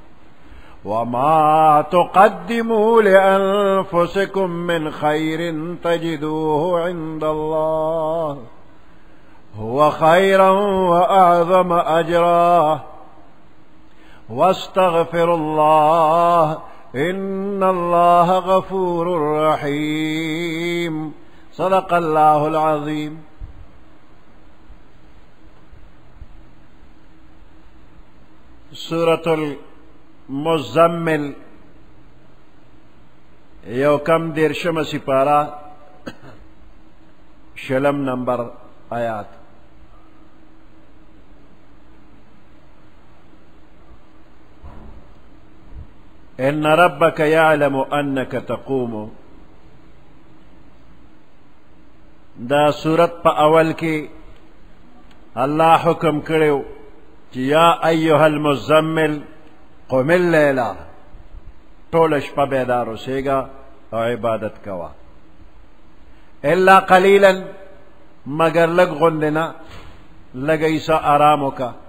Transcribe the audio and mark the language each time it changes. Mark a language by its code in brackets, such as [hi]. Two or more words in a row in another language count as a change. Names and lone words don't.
[ar] وما تقدموا لأنفسكم من خير تجدوه عند الله هو خيرا وأعظم أجرا واستغفر الله إن الله غفور رحيم صدق الله العظيم. [ps] سورة المزمل یو کم دیرشم سپارہ شلم نمبر آیات. [ar] ان ربك يعلم انك تقوم. [ps] دا سورت پا اول کی اللہ حکم کرو چې [ar] یا ایها المزمل قم اللیلہ [ps] ټول شپه بیدار اوسېږه او عبادت کوه [ar] الا قلیلا [ps] مگر لږ غوندې نه لږ ایسه آرام وکړه.